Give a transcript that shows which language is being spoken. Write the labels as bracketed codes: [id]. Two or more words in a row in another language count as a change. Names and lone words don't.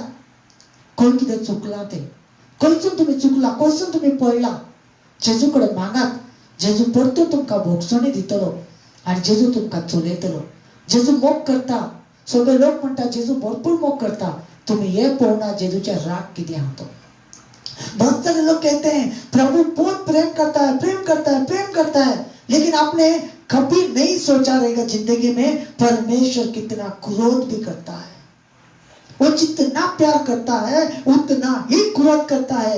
[kok] खंय कितें चुकलां तें, खंयसून तुमी चुकला, खंयसून तुमी पडला, जेजू कडेन मागात. जेजू परतून तुमकां भोगसणी दितलो आनी जेजू तुमकां चलयतलो. जेजू मोग करता. सगळे लोक म्हणटा जेजू भरपूर मोग करता. तुमी हे पळोवना जेजूचे राग कितें आहा तो. [hi] बहुत सारे लोग कहते हैं प्रभु बहुत प्रेम करता है, प्रेम करता है, प्रेम करता है, लेकिन आपने कभी नहीं सोचा रहेगा जिंदगी में परमेश्वर कितना क्रोध भी करता है. वो जितना प्यार करता है उतना ही क्रोध करता है.